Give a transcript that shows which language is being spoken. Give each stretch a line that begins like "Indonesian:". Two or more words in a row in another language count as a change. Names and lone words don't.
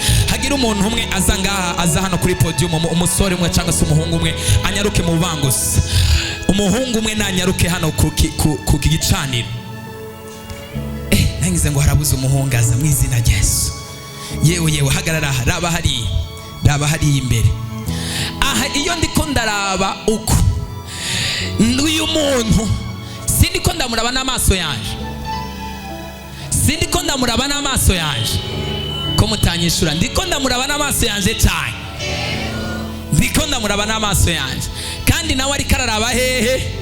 Rundi: Hagira umuntu umwe aza ngaha, aza hano kuri podium, umusore umwe cyangwa se umuhungu umwe anyaruke mu bubanguzi. Umuhungu umwe nanyaruke hano ku gicaniro. Nangize ngo harabuze umuhungu aza mu izina rya Yesu. Yewe hagarara, raba hari imbere. Aha iyo ndiko ndaraba uko uyu muntu, sindiko ndamuraba n'amaso yanje, sindiko ndamuraba n'amaso yanje ko mutanyishura. Ndiko ndamuraba n'amaso yanje cyane, ndiko ndamuraba n'amaso yanje, kandi nawe ariko araraba hehe?